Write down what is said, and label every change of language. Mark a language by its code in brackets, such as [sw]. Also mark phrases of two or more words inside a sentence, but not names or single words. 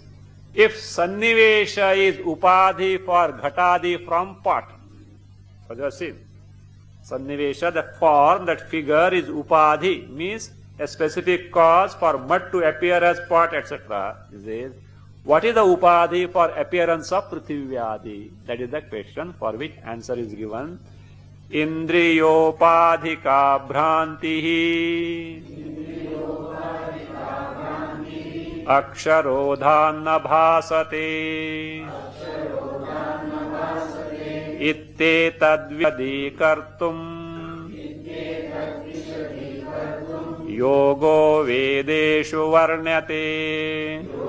[en] If sannivesha is upadhi for ghatadi from pot, what you have seen? Sannivesha, the form, that figure is upadhi, means a specific cause for mud to appear as pot, etc. What is the upadhi for appearance of Prithivadi? That is the question for which answer is given. [sa] इन्द्रियोपाधिका भ्रान्तिः अक्षरोधन्न भासते इत्ते तद्व्यादिकर्तुम् योगो वेदेषु वर्ण्यते.